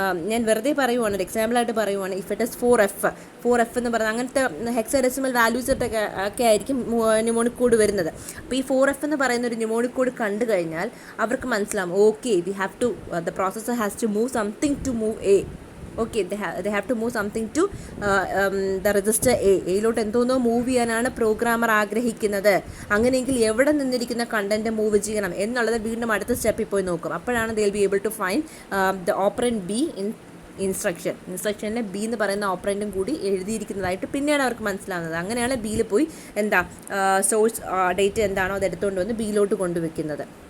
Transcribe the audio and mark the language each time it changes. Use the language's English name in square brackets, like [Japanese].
[Malayalam] ഞാൻ വെറുതെ പറയുവാണ്, ഒരു എക്സാമ്പിളായിട്ട് പറയുവാണ്. [English] if it is [Malayalam] 4F എന്ന് പറഞ്ഞാൽ അങ്ങനത്തെ ഹെക്സാഡെസിമൽ വാല്യൂസ് ഒക്കെ ആയിരിക്കും ന്യൂമോണിക് കോഡ് വരുന്നത്. അപ്പോൾ ഈ 4F എന്ന് പറയുന്ന ഒരു ന്യൂമോണിക് കോഡ് കണ്ടു കഴിഞ്ഞാൽ അവർക്ക് മനസ്സിലാവും, okay [English] We have to the processor has to move something to move A. Okay, they have to move something to the register [Malayalam] എയിലോട്ട് എന്തോന്നോ move ചെയ്യാനാണ് പ്രോഗ്രാമർ ആഗ്രഹിക്കുന്നത്. അങ്ങനെയെങ്കിൽ എവിടെ നിന്നിരിക്കുന്ന കണ്ടന്റ് മൂവ് ചെയ്യണം എന്നുള്ളത് വീണ്ടും അടുത്ത സ്റ്റെപ്പിൽ പോയി നോക്കും. അപ്പോഴാണ് [English] they will be able to find the operand B in [Malayalam] ഇൻസ്ട്രക്ഷനിൽ B എന്ന് പറയുന്ന ഓപ്പറൻറ്റും കൂടി എഴുതിയിരിക്കുന്നതായിട്ട് പിന്നെയാണ് അവർക്ക് മനസ്സിലാവുന്നത്. അങ്ങനെയാണ് ബിയിൽ പോയി സോഴ്സ് ഡേറ്റ എന്താണോ അത് എടുത്തുകൊണ്ട് വന്ന് ബിയിലോട്ട് കൊണ്ടുവയ്ക്കുന്നത്.